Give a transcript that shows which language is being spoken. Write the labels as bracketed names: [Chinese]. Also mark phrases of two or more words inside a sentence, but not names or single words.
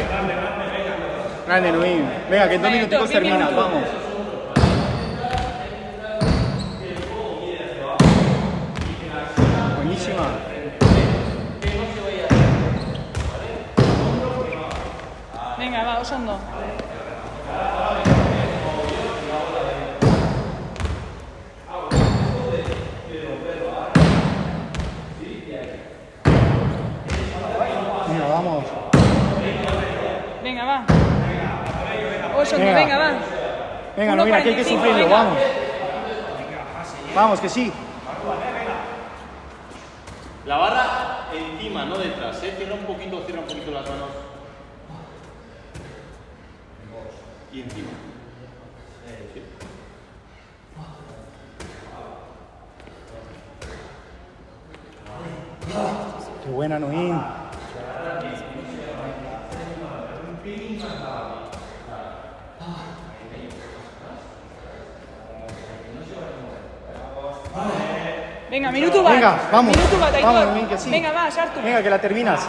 [Spanish] Grande, Noín. Venga, que en 2 minutos terminas, vamos. Buenísima. Venga, va, [Basque] oso ondo. [Spanish] Venga, vamos. Venga, va. [Basque] Oso ondo, [Spanish] Venga. venga, va. Venga, Noín, aquí hay que 1:45, sufrirlo, venga. vamos. Vamos, que sí. La barra encima, no detrás, cierra un poquito las manos. Y encima. Sí. Qué buena, Noín. [Basque] Venga, minutu bat. [Spanish] Venga, vamos. [Basque] Minutu bat, Aitor. [Spanish] Vamos, Noín, que sí. Venga, va, sartu. Venga, que la terminas.